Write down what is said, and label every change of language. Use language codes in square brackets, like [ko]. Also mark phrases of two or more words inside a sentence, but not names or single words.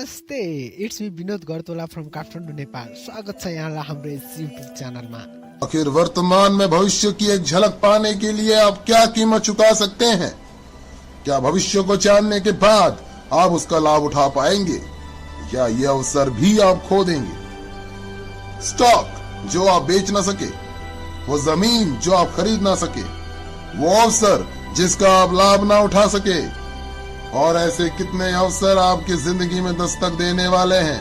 [ne] नमस्ते, [en] it's me [ne] विनोद गर्तोला फ्रॉम काठमाडौँ नेपाल। स्वागत छ यहाँलाई हाम्रो यस युट्युब च्यानलमा। [hi] आखिर वर्तमान में भविष्य की एक झलक पाने के लिए आप क्या कीमत चुका सकते हैं? क्या भविष्य को जानने के बाद आप उसका लाभ उठा पाएंगे या ये अवसर भी आप खो देंगे? स्टॉक जो आप बेच ना सके, वो जमीन जो आप खरीद ना सके, वो अवसर जिसका आप लाभ ना उठा सके, और ऐसे कितने अवसर आपकी जिंदगी में दस्तक देने वाले हैं।